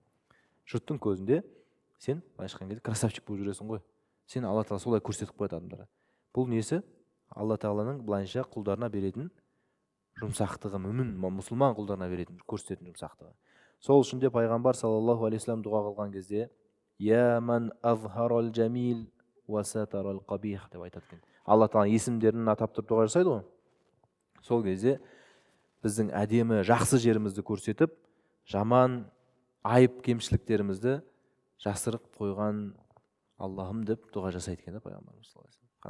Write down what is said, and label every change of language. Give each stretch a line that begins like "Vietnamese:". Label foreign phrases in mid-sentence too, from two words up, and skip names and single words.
Kazakh: Жұрттың көзінде сен былайша айтқан кезде красавчик болып жүресің ғой. Сен Алла Тағала солай көрсетіп қояды адамдарға. Бұл несі? Алла Тағаланың былайша құлдарына беретін жұмсақтығы, мүмін мұсылман құлдарына беретін, көрсететін жұмсақтығы. Сол үшін де пайғамбар
Arabic: صلى الله عليه وسلم
Kazakh: дұға қылған кезде
Arabic: يا من أظهر الجميل وستر القبيح
Kazakh: деп айтады екен. Алла Тағала есімдерін атап тұрып дұға жасайды ғой. Сол кезде біздің әдемі жақсы жерімізді көрсетіп, жаман айып кемшіліктерімізді жасырып қойған Аллахым деп дұға жасайды екен пайғамбарымыз
Arabic: صلى الله عليه وسلم.